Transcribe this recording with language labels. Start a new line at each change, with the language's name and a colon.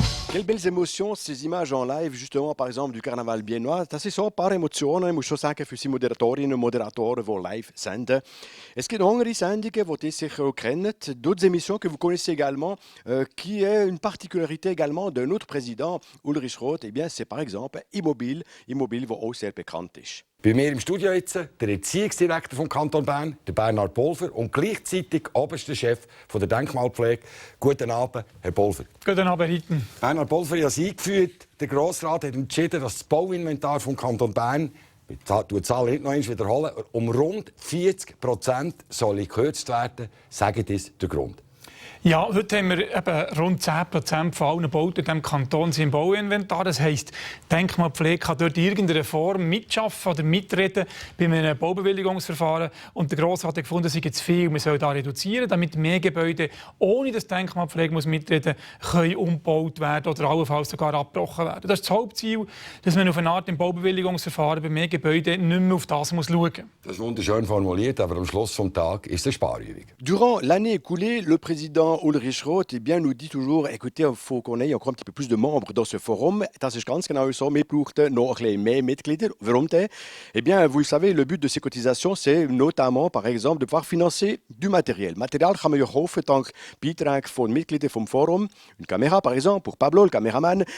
French: Quelles belles émotions, ces images en live, justement, par exemple, du Carnaval biennois.
German: Das ist so ein paar Emotionen, ich muss schon sagen, für die Moderatorinnen und Moderatoren, die live senden. Es gibt andere Sendungen, die ihr sicher auch kennt,
French: d'autres émissions que vous connaissez également, qui est une particularité également de notre président, Ulrich Roth. Eh bien, c'est par exemple Immobile,
German: die auch sehr bekannt ist. Bei mir im Studio jetzt der Erziehungsdirektor vom Kanton Bern, der Bernhard Pulver, und gleichzeitig oberster Chef von der Denkmalpflege. Guten Abend, Herr Pulver. Guten Abend, Ritten. Bernhard Pulver hat es eingeführt. Der Grossrat hat entschieden, dass das Bauinventar vom Kanton Bern, ich wiederhole die Zahl nicht noch einmal, wiederholen, um rund 40% soll gekürzt werden. Sagen Sie den Grund. Ja, heute haben wir eben rund 10% von allen Bauten in diesem Kanton sind im Bauinventar. Das heisst, die Denkmalpflege kann dort in irgendeiner Form mitschaffen oder mitreden bei einem Baubewilligungsverfahren. Und der Grossrat hat gefunden, es sei zu viel. Wir sollen da reduzieren, damit mehr Gebäude, ohne dass die Denkmalpflege mitreden muss, können umgebaut werden oder allenfalls sogar abgebrochen werden. Das ist das Hauptziel, dass man auf eine Art im Baubewilligungsverfahren bei mehr Gebäuden nicht mehr auf das schauen muss. Das ist wunderschön formuliert, aber am Schluss des Tages ist es eine Sparübung.
French: Durant l'année écoulée, le président président Ulrich Roth nous dit toujours, écoutez, il faut qu'on ait encore un petit peu plus de membres dans ce forum.
German: Das ist ganz genau so, wir brauchen noch ein bisschen mehr Mitglieder. Warum denn?
French: Eh bien, vous le savez, le but de ces cotisations, c'est notamment, par exemple, de pouvoir financer du matériel.
German: Material kann man ja kaufen dank Beiträgen von Mitgliedern vom Forum.
French: Une Kamera, par exemple, pour Pablo, le Kameramann.